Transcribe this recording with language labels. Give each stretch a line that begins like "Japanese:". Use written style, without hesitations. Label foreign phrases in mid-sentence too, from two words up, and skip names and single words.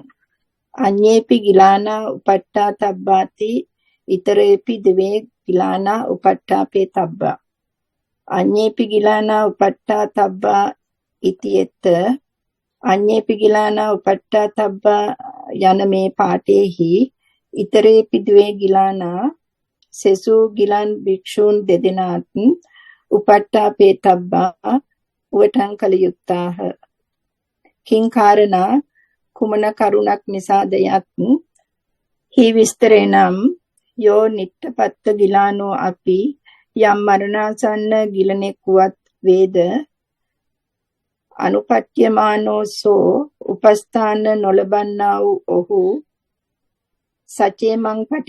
Pali: අඤ්ඤේපි ගිලානා උපට්ඨා තබ්බාති ඉතරේපි ද්වේ ගිලානා උපට්ඨාපේ තබ්බා. අඤ්ඤේපි ගිලානා උපට්ඨා තබ්බා ඉතියත අඤ්ඤේපි ගිලානා උපට්ඨා තබ්බා
Sinhala: යන මේ පාඨයේහි
Pali: ඉතරේපි ද්වේ ගිලානා
Sinhala: සෙසු ගිලන් භික්ෂූන් දෙදෙනාත්
Pali: උපට්ඨාපේ තබ්බා
Sinhala: උවටං කල යුක්තාහ.
Pali: කිං කාරණා
Sinhala: කුමන කරුණක් නිසාද යත් හි විස්තරේ නම්
Pali: යෝ නිට්ඨපත්ත ගිලානෝ අපි
Sinhala: යම් මරණාසන්න ගිලනෙක් වුවත් වේද
Pali: අනුපට්ඨ්‍යමානෝ සෝ
Sinhala: උපස්ථාන නොලබන්නා වූ ඔහු
Pali: සචේ මං